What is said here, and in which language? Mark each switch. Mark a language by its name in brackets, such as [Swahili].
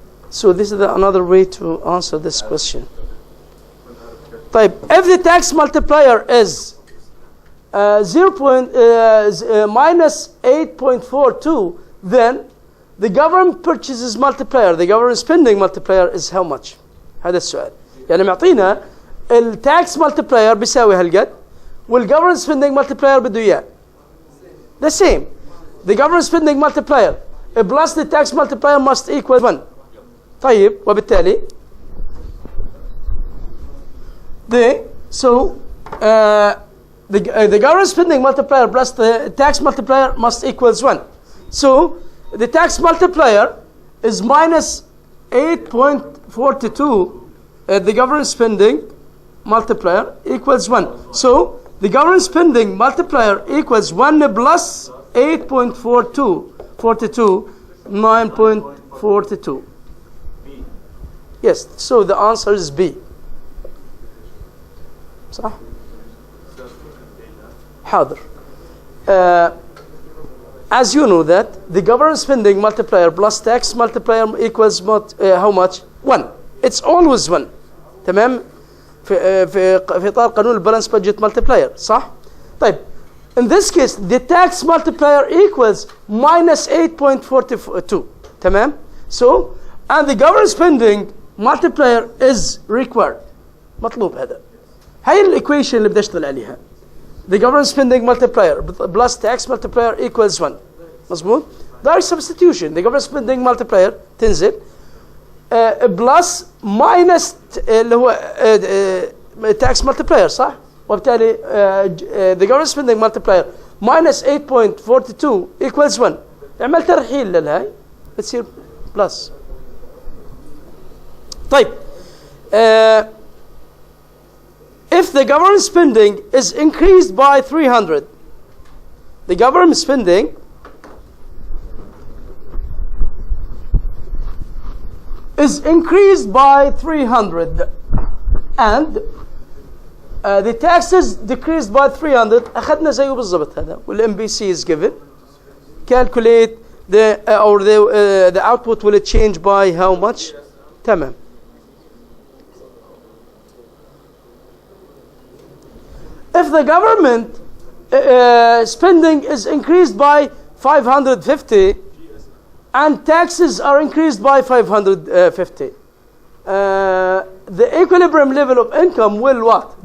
[English] So this is another way to answer this question. [Arabic] طيب, [English] if the tax multiplier is minus 8.42, then the government purchases multiplier, the government spending multiplier is how much? [Arabic] هذا السؤال. يعني معطينا التاكس multiplier بيساوي هالقد والgovernment spending multiplier بده اياه. [English] The same. The government spending multiplier plus the tax multiplier must equal 1. [Arabic] طيب, وبالتالي [English] the government spending multiplier plus the tax multiplier must equals 1. So the tax multiplier is minus 8.42. The government spending multiplier equals 1. So the government spending multiplier equals 1 plus 8.42, 9.42. Yes, so the answer is B. [Arabic] صح؟ حاضر. [English] As you know that the government spending multiplier plus tax multiplier equals how much? 1. It's always 1. [Arabic] تمام؟ في إطار قانون البالانس budget multiplier. صح؟ طيب. [English] In this case, the tax multiplier equals minus 8.42. [Arabic] تمام؟ [English] So, and the government spending multiplier is required. [Arabic] مطلوب هذا. هاي الإيكويشن اللي بدي أشتغل عليها. [English] The government spending multiplier plus tax multiplier equals 1. [Arabic] مظبوط؟ [English] direct substitution. The government spending multiplier [Arabic] تنزل [English] plus minus [Arabic] اللي هو [English] tax multiplier [Arabic] صح؟ وبالتالي [English] the government spending multiplier minus 8.42 equals 1. [Arabic] عملت ترحيل للهاي بتصير plus. طيب, [English] if the government spending is increased by 300, the government spending is increased by 300 and the taxes decreased by 300. [Arabic] أخذنا زيه بالضبط هذا والMBC [English] is given. Calculate the the output will change by how much? [Arabic] تمام. [English] If the government spending is increased by 550 and taxes are increased by 550, the equilibrium level of income will what?